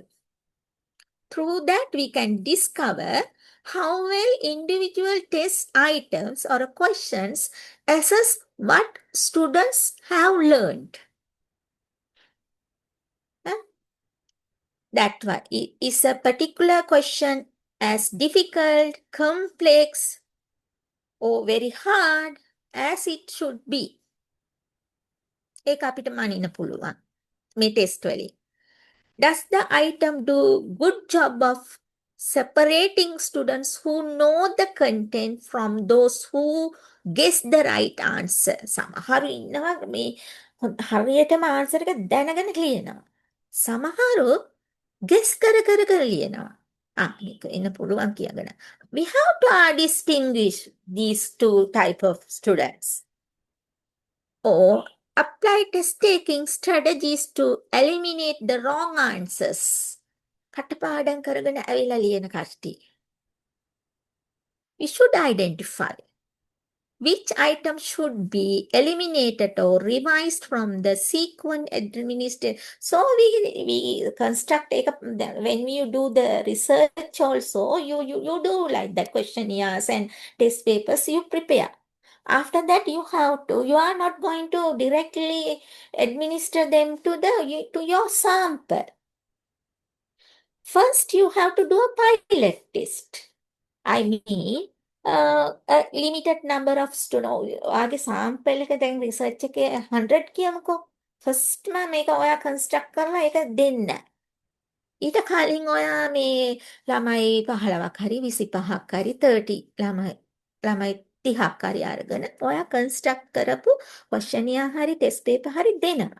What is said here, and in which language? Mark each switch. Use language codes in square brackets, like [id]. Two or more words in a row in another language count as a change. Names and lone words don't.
[en] Through that we can discover how well individual test items or questions assess what students have learned. That why is a particular question as difficult, complex, or very hard as it should be. [si] ඒක අපිට මනින්න පුළුවන් මේ ටෙස්ට් වලින්. [en] Does the item do good job of separating students who know the content from those who guess the right answer? [si] සමහරු ඉන්නවා මේ හරියටම ආන්සර් එක දැනගෙන ලියනවා. සමහරු guess කර කර කර ලියනවා. මේක එන්න පුළුවන් කියගෙන. [en] We have to distinguish these two type of students. Or apply test-taking strategies to eliminate the wrong answers. [si] කටපාඩම් කරගෙන ඇවිල්ලා ලියන කට්ටිය. [en] We should identify which item should be eliminated or revised from the sequence administered. So we construct when you do the research also, you do like that questionnaires and test papers you prepare. After that, you are not going to directly administer them to your sample. First, you have to do a pilot test. I mean, a limited number of students. [si] ආගේ sample එක දැන් research එකේ 100 කියමුකෝ. First මේක ඔයා construct කරලා ඒක දෙන්න. ඊට කලින් ඔයා මේ ළමයි 15ක් හරි 25ක් හරි 30 ළමයි 30ක් හරි අරගෙන ඔයා construct කරපු questionnaire හරි [en] test paper [si] හරි දෙනවා.